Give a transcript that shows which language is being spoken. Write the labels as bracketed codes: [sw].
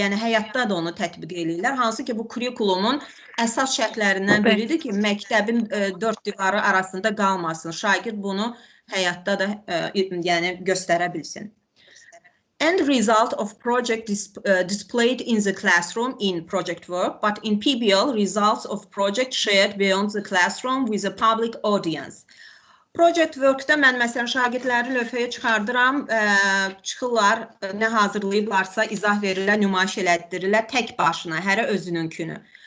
[az] Yəni həyatda da onu tətbiq edirlər. Hansı ki, bu kurikulumun əsas şərtlərindən biridir ki, məktəbin dörd divarı arasında qalmasın. Şagird bunu həyatda da yəni göstərə bilsin. [en] End result of project displayed in the classroom in project work, but in PBL, results of project shared beyond the classroom with a public audience. [az] Project work-da mən məsələn şagirdləri lövhəyə çıxardıram, çıxırlar, nə hazırlayıblarsa izah verirlər, nümayiş elətdirirlər tək başına, hərə özününkünü.